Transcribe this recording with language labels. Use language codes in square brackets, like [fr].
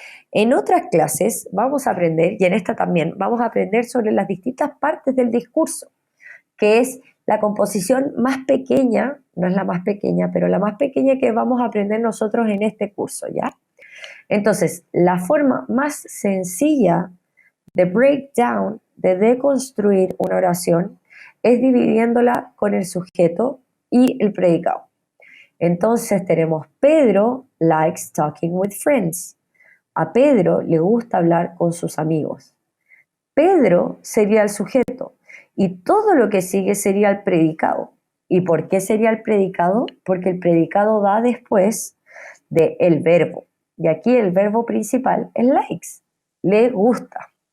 [es] En otras clases vamos a aprender, y en esta también, vamos a aprender sobre las distintas partes del discurso, que es la composición más pequeña, no es la más pequeña, pero la más pequeña que vamos a aprender nosotros en este curso, ¿ya? Entonces, la forma más sencilla de breakdown, de deconstruir una oración, es dividiéndola con el sujeto y el predicado. Entonces tenemos [en] Pedro likes talking with friends. [es] A Pedro le gusta hablar con sus amigos. Pedro sería el sujeto y todo lo que sigue sería el predicado. ¿Y por qué sería el predicado? Porque el predicado va después del verbo. Y aquí el verbo principal es likes, le gusta.